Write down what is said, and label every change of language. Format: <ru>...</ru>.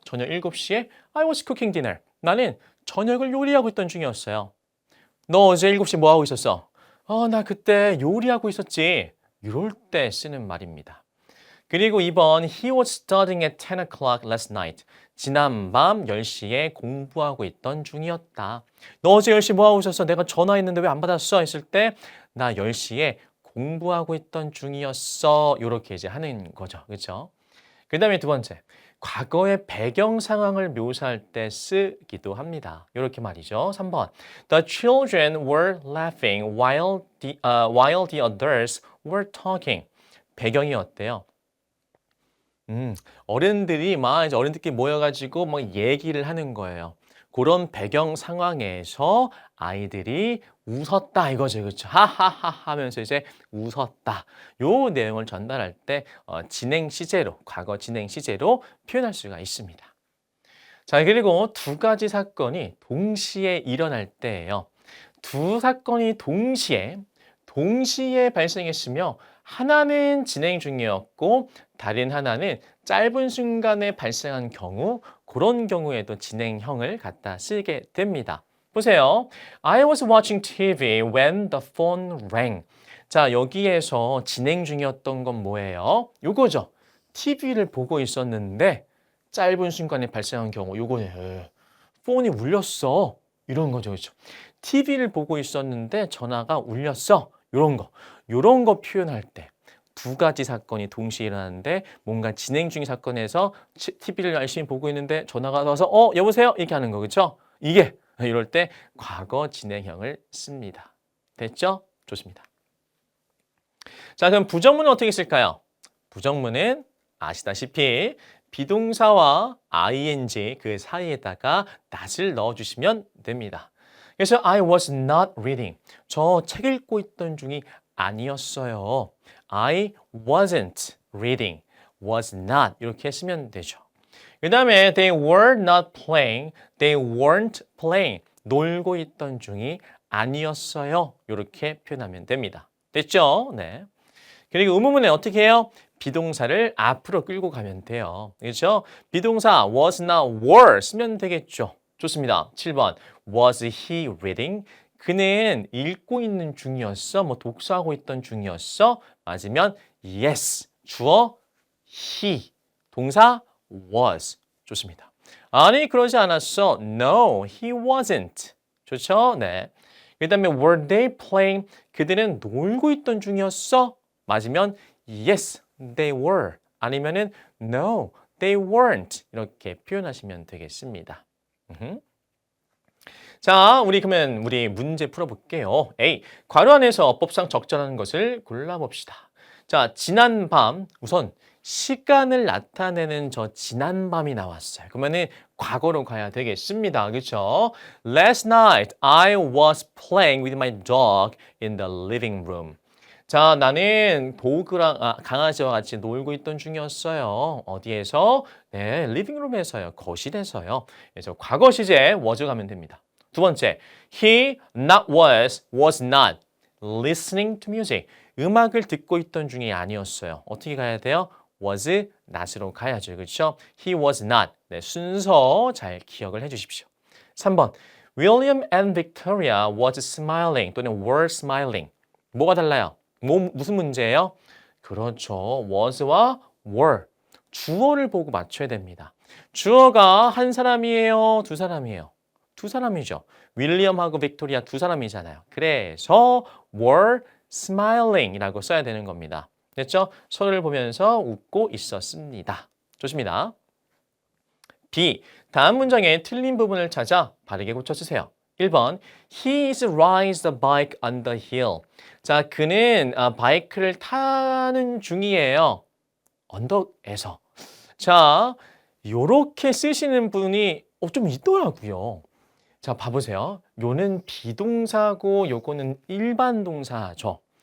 <ko>저녁 7시에</ko> <en>I was cooking dinner.</en> <ko>나는 저녁을 요리하고 있던 중이었어요. 너 어제 7시 뭐 하고 있었어? 나 그때 요리하고 있었지. 이럴 때 쓰는 말입니다. 그리고 2번</ko> <en>He was studying at 10 o'clock last night.</en> <ko>지난밤 10시에 공부하고 있던 중이었다. 너 어제 10시 뭐 하고 있었어? 내가 전화했는데 왜 안 받았어? 했을 때 나 10시에 공부하고 있던 중이었어. 이렇게 이제 하는 거죠. 그렇죠? 그다음에 두 번째. 과거의 배경 상황을 묘사할 때 쓰기도 합니다. 이렇게 말이죠. 3번.</ko> <en>The children were laughing while the others were talking.</en> <ko>배경이 어때요? 어른들이 이제 어른들끼리 모여가지고 얘기를 하는 거예요. 그런 배경 상황에서 아이들이 웃었다 이거죠. 그렇죠? 하하하 하면서 이제 웃었다. 요 내용을 전달할 때 진행 시제로, 과거 진행 시제로 표현할 수가 있습니다. 자, 그리고 두 가지 사건이 동시에 일어날 때예요. 두 사건이 동시에 발생했으며 하나는 진행 중이었고 다른 하나는 짧은 순간에 발생한 경우 그런 경우에도 진행형을 갖다 쓰게 됩니다. 보세요.</ko> <en>I was watching TV when the phone rang.</en> <ko>자, 여기에서 진행 중이었던 건 뭐예요? 요거죠. TV를 보고 있었는데 짧은 순간에 발생한 경우 요거예요. 폰이 울렸어. 이런 거죠. 그렇죠? TV를 보고 있었는데 전화가 울렸어. 요런 거 표현할 때 두 가지 사건이 동시에 일어나는데 뭔가 진행 중인 사건에서 TV를 열심히 보고 있는데 전화가 와서 여보세요? 이렇게 하는 거 그렇죠? 이게 이럴 때 과거 진행형을 씁니다. 됐죠? 좋습니다. 자, 그럼 부정문은 어떻게 쓸까요? 부정문은 아시다시피 비동사와 ing 그 사이에다가 not을 넣어주시면 됩니다. 그래서</ko> <en>I was not reading.</en> <ko>저 책 읽고 있던 중이 아니었어요.</ko> <en>I wasn't reading. was not</en> <ko>이렇게 쓰면 되죠. 그 다음에</ko> <en>they were not playing. They weren't playing.</en> <ko>놀고 있던 중이 아니었어요. 이렇게 표현하면 됩니다. 됐죠? 네. 그리고 의문문에 어떻게 해요? 비동사를 앞으로 끌고 가면 돼요. 그렇죠? 비동사 was나 were 쓰면 되겠죠. 좋습니다. 7번.</ko> <en>Was he reading?</en> <ko>그는 읽고 있는 중이었어? 독서하고 있던 중이었어? 맞으면 yes. 주어 he. 동사 was. 좋습니다. 아니, 그러지 않았어.</ko> <en>No, he wasn't.</en> <ko>좋죠? 네. 그 다음에</ko> <en>were they playing?</en> <ko>그들은 놀고 있던 중이었어? 맞으면</ko> <en>yes, they were.</en> <ko>아니면은</ko> <en>no, they weren't.</en> <ko>이렇게 표현하시면 되겠습니다. 자, 그러면 우리 문제 풀어볼게요. A. 괄호 안에서 어법상 적절한 것을 골라봅시다. 자, 지난 밤 우선 시간을 나타내는 저 지난 밤이 나왔어요. 그러면은 과거로 가야 되겠습니다. 그렇죠?</ko> <en>Last night I was playing with my dog in the living room.</en> <ko>자, 나는 도그랑 강아지와 같이 놀고 있던 중이었어요. 어디에서? 네, 리빙룸에서요. 거실에서요. 그래서 과거 시제 was 가면 됩니다. 두 번째,</ko> <en>he not was not listening to music.</en> <ko>음악을 듣고 있던 중이 아니었어요. 어떻게 가야 돼요? was not으로 가야죠. 그렇죠?</ko> <en>He was not.</en> <ko>네, 순서 잘 기억을 해 주십시오. 3번,</ko> <en>William and Victoria was smiling</en> <ko>또는</ko> <en>were smiling.</en> <ko>뭐가 달라요? 무슨 문제예요? 그렇죠. was와 were. 주어를 보고 맞춰야 됩니다. 주어가 한 사람이에요? 두 사람이에요? 두 사람이죠. 윌리엄하고 빅토리아 두 사람이잖아요. 그래서 were smiling이라고 써야 되는 겁니다. 됐죠? 서로를 보면서 웃고 있었습니다. 좋습니다. B. 다음 문장의 틀린 부분을 찾아 바르게 고쳐주세요. 1번,</ko> <en>he is rides the bike on the hill.</en> <ko>자, 그는 바이크를 타는 중이에요. 언덕에서. 자, 요렇게 쓰시는 분이 좀 있더라고요. 자, 봐보세요. 요는 비동사고 요거는 일반 동사죠.</ko>